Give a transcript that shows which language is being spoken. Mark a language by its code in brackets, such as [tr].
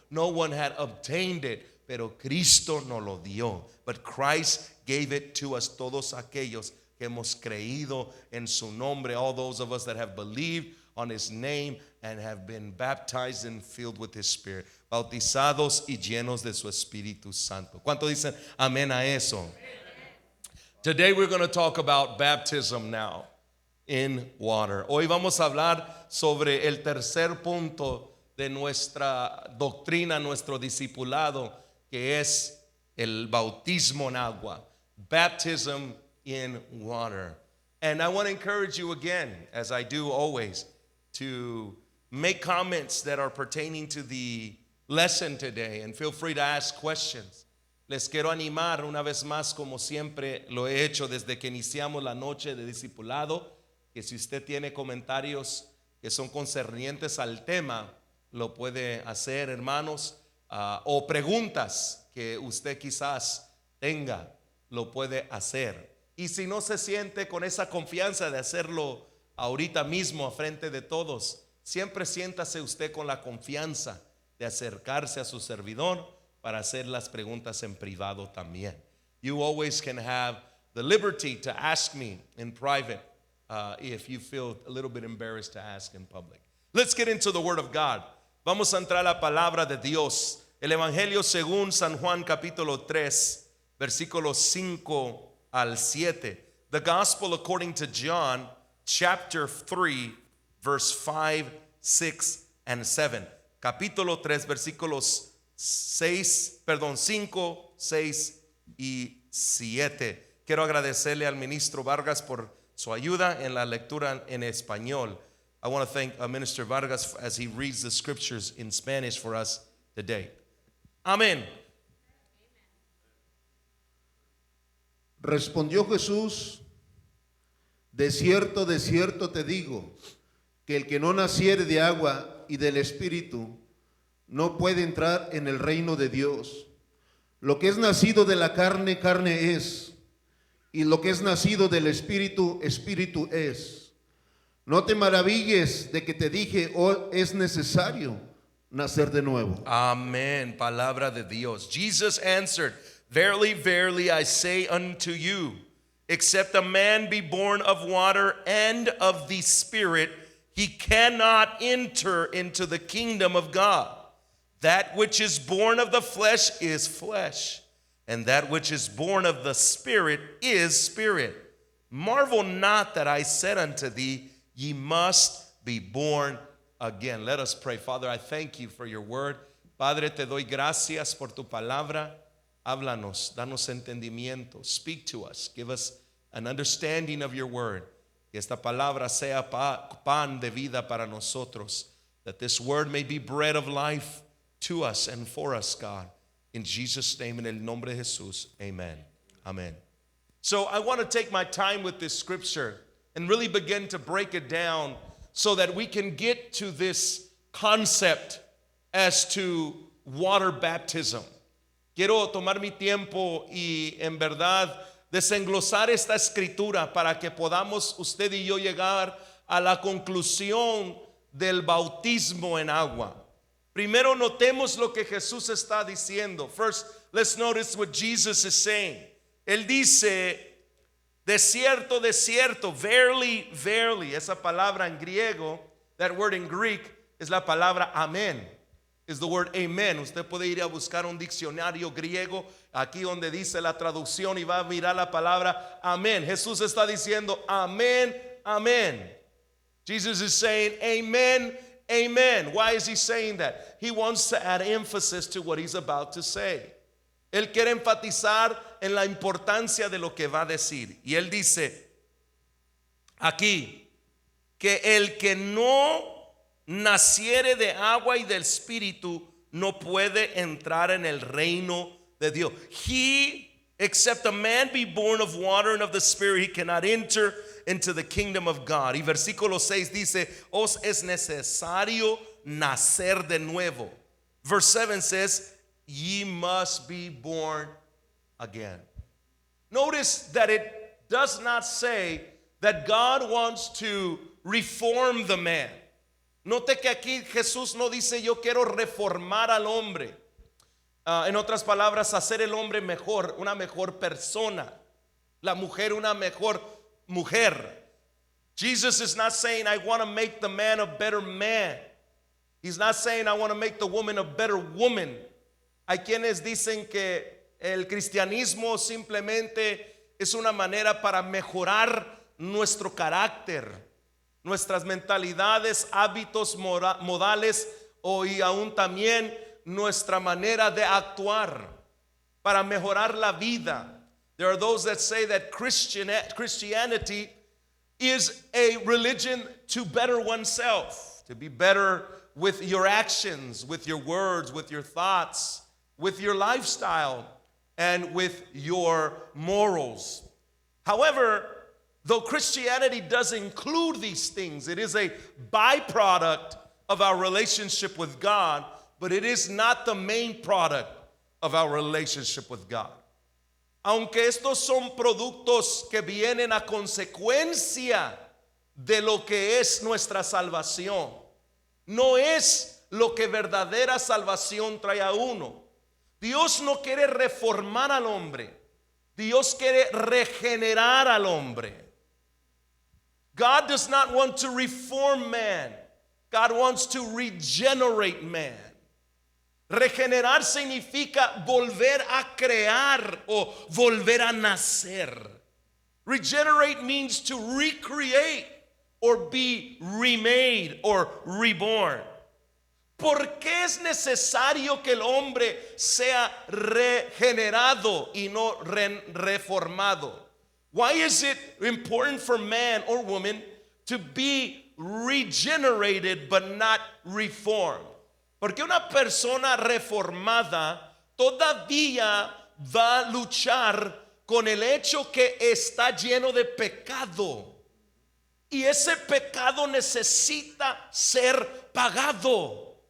[en] No one had obtained it. [es] Pero Cristo nos lo dio. [en] But Christ gave it to us, [es] todos aquellos que hemos creído en su nombre. [en] All those of us that have believed on his name and have been baptized and filled with his spirit. [es] Bautizados y llenos de su Espíritu Santo. ¿Cuánto dicen amén a eso? Amen. [en] Today we're going to talk about baptism now in water. [es] Hoy vamos a hablar sobre el tercer punto de nuestra doctrina, nuestro discipulado, que es el bautismo en agua. [en] Baptism in water. And I want to encourage you again, as I do always, to make comments that are pertaining to the lesson today, and feel free to ask questions. [es] Les quiero animar una vez más, como siempre lo he hecho desde que iniciamos la noche de discipulado, que si usted tiene comentarios que son concernientes al tema, lo puede hacer, hermanos, o preguntas que usted quizás tenga, lo puede hacer. Y si no se siente con esa confianza de hacerlo ahorita mismo a frente de todos, siempre siéntase usted con la confianza de acercarse a su servidor para hacer las preguntas en privado también. [en] You always can have the liberty to ask me in private if you feel a little bit embarrassed to ask in public. Let's get into the Word of God. [es] Vamos a entrar a la palabra de Dios. El Evangelio según San Juan capítulo 3, versículos 5 al 7. [en] The Gospel according to John chapter 3, verse 5, 6, and 7. [es] Capítulo 3, versículos 5, 6 y 7. Quiero agradecerle al ministro Vargas por su ayuda en la lectura en español. I want to thank Minister Vargas as he reads the scriptures in Spanish for us today. Amén. Respondió Jesús: de cierto te digo, que el que no naciere de agua y del Espíritu no puede entrar en el reino de Dios. Lo que es nacido de la carne, carne es, y lo que es nacido del Espíritu, Espíritu es. No te maravilles de que te dije, es necesario nacer de nuevo. Amen. Palabra de Dios. [en] Jesus answered, verily, verily, I say unto you, except a man be born of water and of the Spirit, he cannot enter into the kingdom of God. That which is born of the flesh is flesh, and that which is born of the Spirit is spirit. Marvel not that I said unto thee, ye must be born again. Let us pray. Father, I thank you for your word. [es] Padre, te doy gracias por tu palabra. Háblanos, danos entendimiento. [en] Speak to us. Give us an understanding of your word. [es] Que esta palabra sea pan de vida para nosotros. [en] That this word may be bread of life to us and for us, God. In Jesus' name, in [es] el nombre de Jesús. [en] Amen. Amen. So I want to take my time with this scripture and really begin to break it down so that we can get to this concept as to water baptism. [es] Quiero tomar mi tiempo y en verdad desenglosar esta escritura para que podamos usted y yo llegar a la conclusión del bautismo en agua. Primero notemos lo que Jesús está diciendo. [en] First, let's notice what Jesus is saying. [es] Él dice, de cierto, [en] verily, verily. [es] Esa palabra en griego, [en] that word in Greek, [es] es la palabra amén. [en] Is the word amen. [es] Usted puede ir a buscar un diccionario griego aquí donde dice la traducción y va a mirar la palabra amén. Jesús está diciendo amén, amén. [en] Jesus is saying amen, amen. Why is he saying that? He wants to add emphasis to what he's about to say. [es] Él quiere enfatizar en la importancia de lo que va a decir. Y él dice aquí que el que no naciere de agua y del espíritu no puede entrar en el reino de Dios. [en] He, except a man be born of water and of the spirit, he cannot enter into the kingdom of God. [es] Y versículo 6 dice, os es necesario nacer de nuevo. [en] Verse 7 says, ye must be born again. Notice that it does not say that God wants to reform the man. [es] Note que aquí Jesús no dice yo quiero reformar al hombre. En otras palabras, hacer el hombre mejor, una mejor persona. La mujer una mejor mujer. [en] Jesus is not saying I want to make the man a better man. He's not saying I want to make the woman a better woman. [es] Hay quienes dicen que el cristianismo simplemente es una manera para mejorar nuestro carácter, nuestras mentalidades, hábitos modales y aún también nuestra manera de actuar para mejorar la vida. [en] There are those that say that Christianity is a religion to better oneself, to be better with your actions, with your words, with your thoughts, with your lifestyle, and with your morals. However, though Christianity does include these things, it is a byproduct of our relationship with God, but it is not the main product of our relationship with God. [es] Aunque estos son productos que vienen a consecuencia de lo que es nuestra salvación, no es lo que verdadera salvación trae a uno. Dios no quiere reformar al hombre, Dios quiere regenerar al hombre. [en] God does not want to reform man. God wants to regenerate man. [es] Regenerar significa volver a crear o volver a nacer. [en] Regenerate means to recreate or be remade or reborn. [es] ¿Por qué es necesario que el hombre sea regenerado y no reformado? [en] Why is it important for man or woman to be regenerated but not reformed? [es] Porque una persona reformada todavía va a luchar con el hecho que está lleno de pecado. Y ese pecado necesita ser pagado.